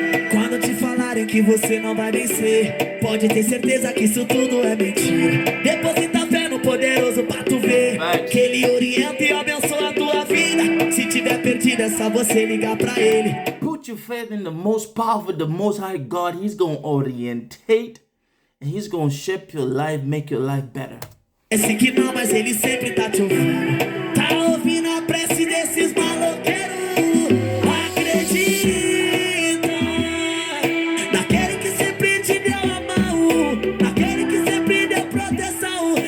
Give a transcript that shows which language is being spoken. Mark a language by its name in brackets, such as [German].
[Portuguese] Quando te falarem que você não vai vencer, pode ter certeza que isso tudo é mentira. Deposita fé no poderoso pra tu ver que ele orienta e abençoa a tua vida. Se tiver perdido é só você ligar pra ele. [English] Put your faith in the most powerful, the most high God. He's gonna orientate and he's gonna shape your life, make your life better. [Portuguese] Esse que não, mas ele sempre tá te ouvindo. Tá ouvindo a prece desses maloqueiros. Acredita naquele que sempre te deu a mão, naquele que sempre deu proteção.